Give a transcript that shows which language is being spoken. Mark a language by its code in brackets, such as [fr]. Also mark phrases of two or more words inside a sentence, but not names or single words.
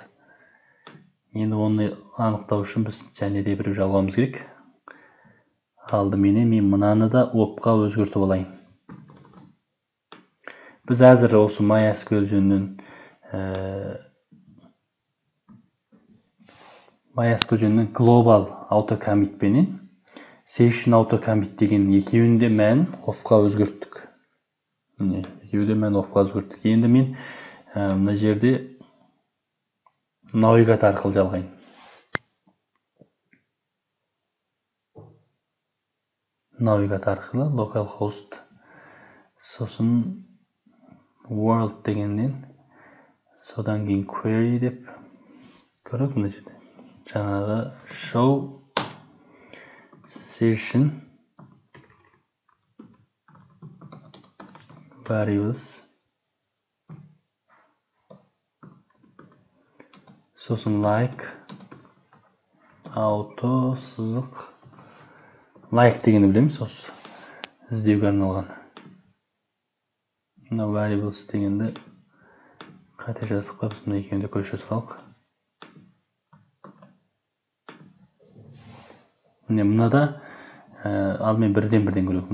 [kk] Енді оны анықтау үшін біз және де біреу жалғауымыз керек. Алдыменен мен мынаны да opқа өзгертіп алайын. Біз әзір осы MySQL жөнінен [en] global auto commit [kk] пенен [en] session auto commit [kk] деген екеуінде мән offқа өзгерттік. Екеуінде мән offқа өзгерттік. Енді мен мына жерде навигат арқылы жалғайын. Навигат арқылы localhost. Сосын world дегеннен содан кейін query деп көріп мына жерде. Жаңағы [en] show session variables. [kk] Сосын [en] like auto [kk] сызық like дегенді білеміз осы іздеуге арналған. Мына variables дегенді қайта жаздық па, біз мына екеуінде көшіре салалық. Мынада алдымен бірден көрейік.